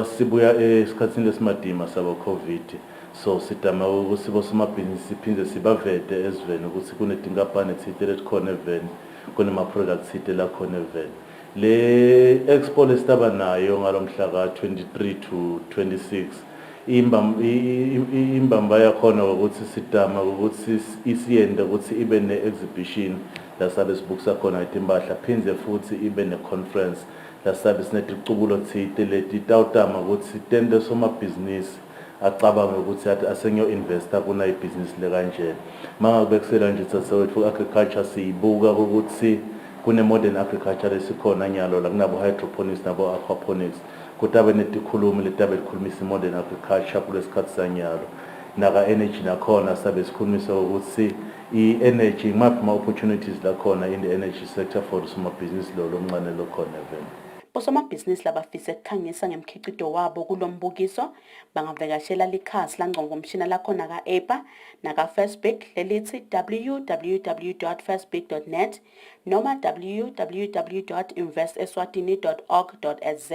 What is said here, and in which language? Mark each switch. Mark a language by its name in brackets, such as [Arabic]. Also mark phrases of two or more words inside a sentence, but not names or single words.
[Swati] Sibuya esikhatsini lesimadima sabo COVID. So sidama ukuthi bosomabhizinisi siphinde sibavete ezweni ukuthi kunetinkampani thithe letikhona eveni, kunema products thithe lakhona eveni. Le expo lesitaba nayo ngalomhla ka 23 to 26 imbamba yakhona ukuthi sidama ukuthi isiyende ukuthi ibe ne-exhibition la sabe sibukisa khona itimpahla, phindze futhi ibe ne-conference la sabe sineticubulo thithe leti tawutama ukuthi tente somabhizinisi acabanga ukuthi athi asengiyo-investa kuna ibhizinisi lekanjena. Mangabe kusela nje sasewethu agriculture siyibuka ukuthi kune- [English] modern agriculture [Swati] lesikhona nyalo la kunabo hydroponics nabo aquaponics kutabe netikhulumi letabe likhulumisa [English] modern agriculture [Swati] kulesikhathi sanyalo naka energy nakhona sabe sikhulumisa ukuthi i-energy ngaphi ama-opportunities lakhona [English] in the energy sector for [Swati] somabhizinisi lo lomncane lokhona eveni. Bosomabhizinisi labafisa ukukhangisa ngemkhiqido wabo kulombukiso bangavakashela likhasi langqongqomshina lakhona ka-EIPA naka-First Bank lelithi www.firstbank.net noma www.investeswatini.org.za.